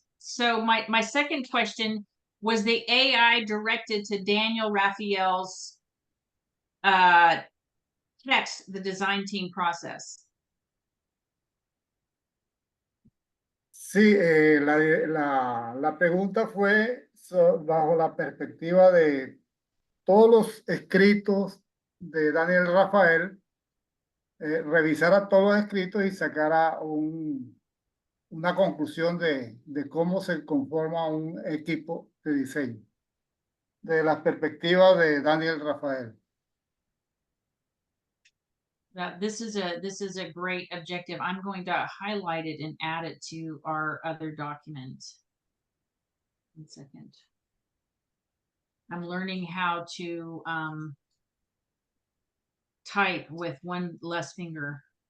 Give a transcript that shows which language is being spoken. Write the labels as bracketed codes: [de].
[en] So my second question, was the AI directed to Daniel Raphael's text, the design team process? [es] Sí, la pregunta fue bajo la perspectiva de todos los escritos de Daniel Rafael, revisara todos los escritos y sacara una conclusión de cómo se conforma un equipo de diseño, de la perspectiva de Daniel Rafael. [en] This is a great objective. I'm going to highlight it and add it to our other document. 1 second. I'm learning how to type with one less finger.